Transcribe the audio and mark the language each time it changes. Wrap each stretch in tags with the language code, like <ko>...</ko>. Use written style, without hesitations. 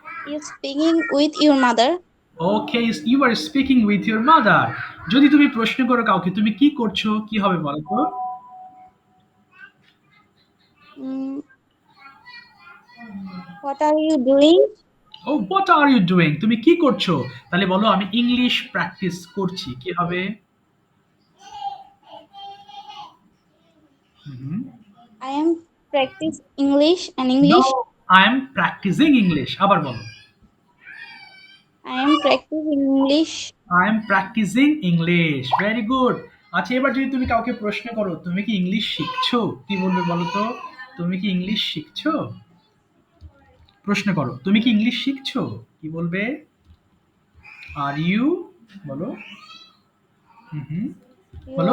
<en>you speaking with your mother okay, you are speaking with your mother.</en> <bn>যদি তুমি প্রশ্ন করো কাউকে তুমি কি করছো, কি হবে বলো তো?</bn> <en>mm, what are you doing ও what are you doing,</en> <bn>তুমি কি করছো? তাহলে বলো আমি ইংলিশ প্র্যাকটিস করছি, কি হবে?</bn> <en>I am practice English and no, English I am practicing English.</en> <bn>আবার বলো</bn> <en>I am practicing English I am practicing English. Very good.</en> <bn>আচ্ছা এবার যদি তুমি কাউকে প্রশ্ন করো তুমি কি ইংলিশ শিখছো, কি বলবে বলো তো? তুমি কি ইংলিশ শিখছো? প্রশ্ন করো তুমি কি ইংলিশ শিখছো, কি বলবে?</bn> <en>are you,</en> <bn>বলো বলো</bn>